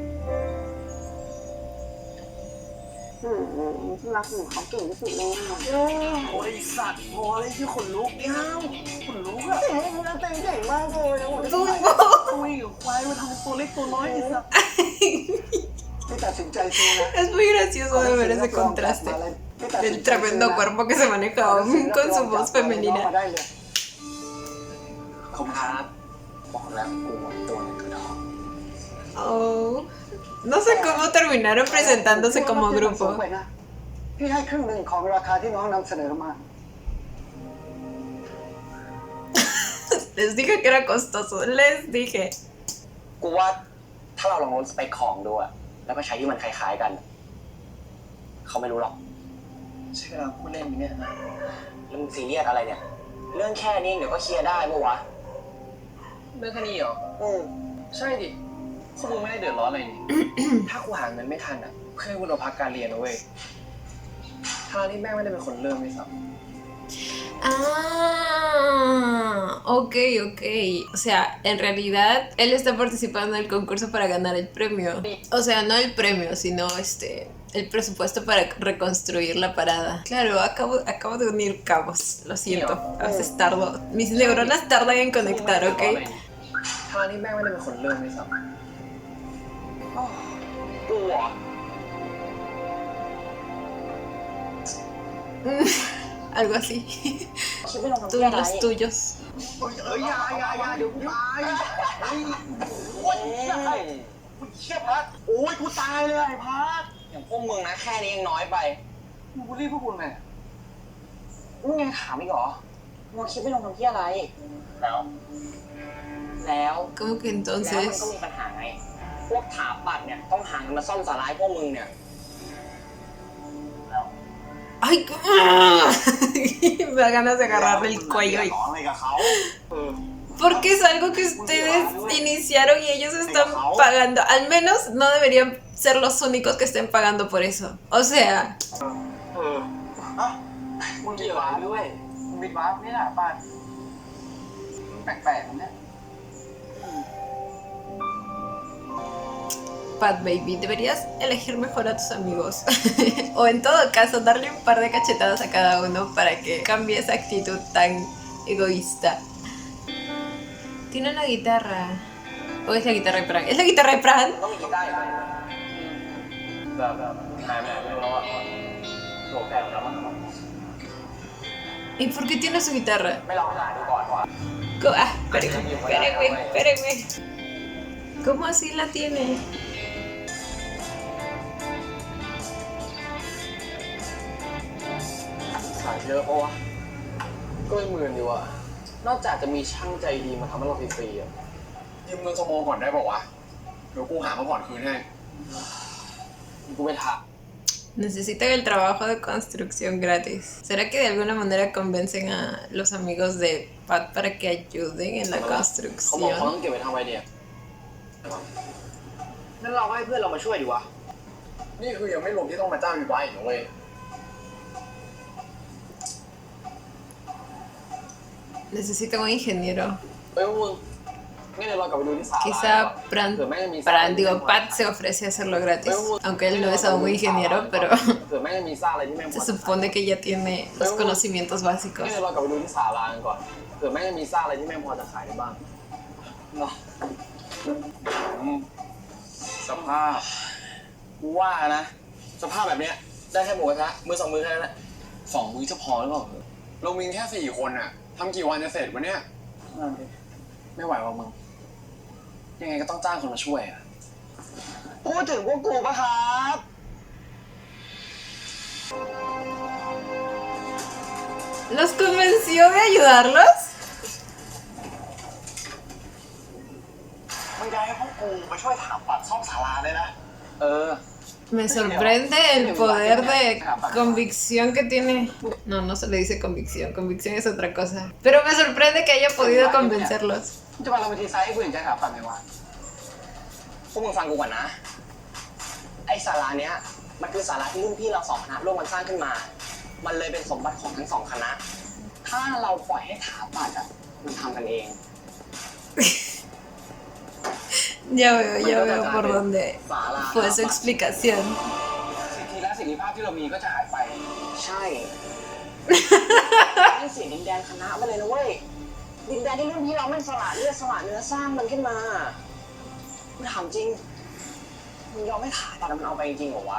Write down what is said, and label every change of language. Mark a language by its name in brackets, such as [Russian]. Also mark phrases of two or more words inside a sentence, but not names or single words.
[Thai] ที่รักหนูเขาเก่งที่สุดเลยโอ้ยสัตว์พอเลยที่ขนลุกเนี่ยขนลุกอะเก่งเก่งมากเลยคุยกับควายมาทำตัวเล็กตัวน้อยไอ้สัตว์ ที่ตัดสินใจซื้อนะ [Spanish] Es muy gracioso de ver ese contraste. El tremendo cuerpo que se manejaba con su voz [Thai] มา [Spanish] femenina. [Thai] ได้เลย ขอบคุณครับบอกแล้วกูตัวในกระดอง Oh. [Spanish] No sé cómo terminaron presentándose como grupo. [Thai] พี่ให้ครึ่งหนึ่งของราคาที่น้องนำเสนอมา [Spanish] Les dije que era costoso. Les dije. [Thai] กูว่าถ้าเราลองลดสเปคของดูอะแล้วก็ใช้ที่มันคล้ายๆกัน เขาไม่รู้หรอกใช่เราพูดเล่นเนี่ยแล้วมึงซีเรียสอะไรเนี่ย เรื่องแค่นี้เดี๋ยวก็เคลียร์ได้ปะวะเรื่องแค่นี้เหรอใช่ดิพวกมึงไม่ได้เดือดร้อนอะไรนี่ ถ้ากูหาเงินไม่ทันอะเพื่อนกูเราพักการเรียนนะเว้ยทางนี้แม่งไม่ได้เป็นคนเริ่มไม่สับ [Spanish] Ah, ok. O sea, en realidad él está participando en el concurso para ganar el premio. O sea, no el premio, sino el presupuesto para reconstruir la parada. Claro, acabo de unir cabos. Lo siento. A veces tardo. Mis neuronas tardan en conectar, ¿ok? [Thai] ทางนี้แม่งไม่ได้เป็นคนเริ่มไม่สับกูอ่ะ [Spanish] algo así. [Thai] คิดไม่ลงทำ [Spanish] Tú [Thai] เพื่อ [Spanish] y [Thai] อะไร [Spanish] los tuyos. [Thai] อย่าเดี๋ยวกูตายเฮ้ยโอ้ยกูเชี่ยพัดโอ้ยกูตายเลยไอ้พัด อย่างพวกมึงนะแค่นี้ยังน้อยไป มึงบูลลี่พวกคุณไง มึงยังถามอีกเหรอมึงคิดไม่ลงทำเพื่ออะไร แล้ว [Spanish] Como que [Thai] แล้วมันก็ [Spanish] entonces. [Thai] มีปัญหาไง พวกถาปัดเนี่ยต้องหาเงินมาซ่อมสาราให้พวกมึงเนี่ย [Spanish] ¡Ay! Me da ganas de agarrarle el cuello. [Thai] ร้องอะไรกับเขา [Spanish] Porque es algo que ustedes iniciaron y ellos están pagando. Al menos no deberían ser los únicos que estén pagando por eso. O sea, [Thai] อ่ะมึงเกี่ยวอะไรด้วยมึงวิดวาร์ปนี่แหละป้ามึงแปลกๆนะเนี่ย [Spanish] Pat Baby, deberías elegir mejor a tus amigos. O en todo caso, darle un par de cachetadas a cada uno para que cambie esa actitud tan egoísta. Tiene una guitarra. ¿O es la guitarra de Pran? ¿Es la guitarra de Pran? [Thai] ต้องมีกีตาร์อยู่แบบไม่รู้แล้วว่าโหแต่แล้วมัน [Spanish] ¿Y por qué tiene su guitarra? [Thai] ไม่ลองหาดูก่อนว่า [Spanish] Espérenme. ¿Cómo así la tiene? [Thai] ขายเยอะปะวะก็ไม่หมื่นดีว่ะนอกจากจะมีช่างใจดีมาทำให้เราฟรีๆอ่ะ ยืมเงินสโมก่อนได้บอกวะเดี๋ยวกูหามาผ่อนคืนให้ กูไม่ทัก [Spanish] Necesitan el trabajo de construcción gratis. ¿Será que de alguna manera convencen a los amigos de Pat para que ayuden en la [Thai] เขาบอกเขาต้อ [Spanish] construcción? [Thai] งเก็บไว้ทำไว้เนี่ยงั้นเราให้เพื่อนเรามาช่วยดีวะ นี่คือยังไม่รวมที่ต้องมาจ้างวิดวาร์ปอีกนะเว้ย [Spanish] Necesitan un ingeniero. [Thai] เอ้ยมึงงั้นเดี๋ยวเรากลับไปดูที่ศาลา [Spanish] Quizá digo, Pat se ofrece a hacerlo gratis. Aunque él no es aún un ingeniero, pero [Thai] เผื่อแม่งจะมีสร้างอะไรที่แม่งพอ [Spanish] se supone que ya tiene los conocimientos [Thai] งั้ [Spanish] básicos. [Thai] นเดี๋ยวเรากลับไปดูที่ศาลากันก่อนเผื่อแม่งจะมีสร้างอะไรที่แม่งพอจะขายได้บ้างเนาะ สภาพ กูว่านะ สภาพแบบเนี้ยได้แค่หมูกระทะมือสองมือแค่นั้นแหละ 2 มื้อจะพอหรือเปล่าเรามีแค่4 คนอะทำกี่วันจะเสร็จวะเนี่ย นั่นดิ ไม่ไหวว่ะมึง ยังไงก็ต้องจ้างคนมาช่วยอะ พูดถึงพวกกูปะครับ [Spanish] ¿Los convenció de ayudarlos? [Thai] มึงจะให้พวกกูมาช่วยถามปัดซ่อมศาลาเลยนะ เออ [Spanish] Me sorprende el poder de convicción que tiene. No, no se le dice convicción. Convicción es otra cosa. Pero me sorprende que haya podido convencerlos. [Thai] จะมาเราไปทีไซส์ให้กูเห็นใจถามปัดไหมวะ พวกมึงฟังกูก่อนนะ ไอ้ศาลาเนี้ยมันคือศาลาที่รุ่นพี่เราสองคณะร่วมกันสร้างขึ้นมา มันเลยเป็นสมบัติของทั้งสองคณะ ถ้าเราปล่อยให้ถาปัดอ่ะมันทำกันเอง [Spanish] Ya veo por dónde [Thai] ศาลา [Spanish] fue su explicación. [Thai] สิทธิและเสรีภาพที่เรามีก็จะหายไป ใช่ให้เสียดินแดนคณะไปเลยนะเว้ย ดินแดนที่รุ่นพี่เราไม่สละเลือดสละเนื้อสร้างมันขึ้นมากูถามจริง มึงยอมให้ถาปัดมันเอาไปจริงเหรอวะ